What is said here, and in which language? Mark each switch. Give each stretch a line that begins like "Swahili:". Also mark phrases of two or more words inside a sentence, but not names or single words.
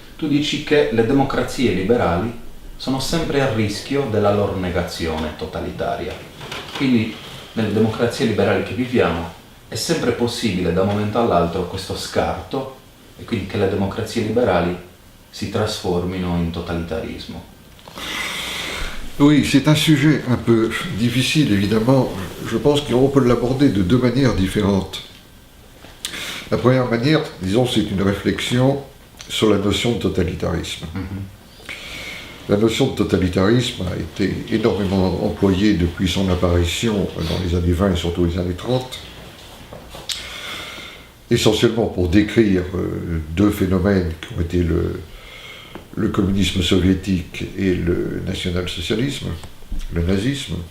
Italian: Tu dici che le democrazie liberali sono sempre a rischio della loro negazione totalitaria. Quindi nelle democrazie liberali che viviamo è sempre possibile da un momento all'altro questo scarto e quindi che le democrazie liberali si trasformino in totalitarismo.
French: Oui, c'est un sujet un peu difficile, évidemment. Je pense qu'on peut l'aborder de deux manières différentes. La première manière, disons, c'est une réflexion sur la notion de totalitarisme. La notion de totalitarisme a été énormément employée depuis son apparition dans les années 20 et surtout les années 30, essentiellement pour décrire deux phénomènes qui ont été le communisme soviétique et le national-socialisme, le nazisme.